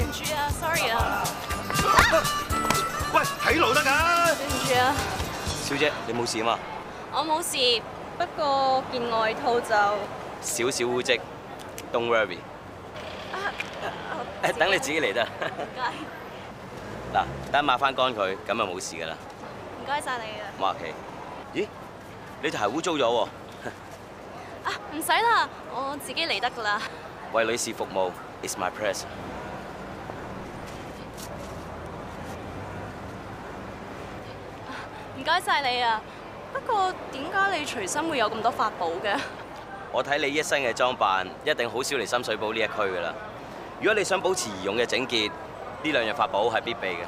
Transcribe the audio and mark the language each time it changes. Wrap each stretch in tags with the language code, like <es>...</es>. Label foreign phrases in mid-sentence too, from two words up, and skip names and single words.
<yue>對唔住啊 ，sorry 啊。喂，睇路得㗎。對唔住啊，小姐，你冇事啊嘛？我冇事，不過件外套就少少污跡 ，</yue> <en>don't worry。</en> <yue>等你自己嚟得。唔該。嗱，等抹翻乾佢，咁就冇事㗎啦。唔該晒你啊。唔客氣。咦？你條鞋污糟咗喎。啊，唔使啦，我自己嚟得㗎啦。為女士服務</yue> <en>is my pleasure。</en> <yue>唔該晒你啊。不過點解你隨身會有咁多法寶嘅？我睇你一身嘅裝扮，一定好少嚟深水埗呢一區㗎啦。如果你想保持儀容嘅整潔，呢兩樣法寶係必備嘅。</yue>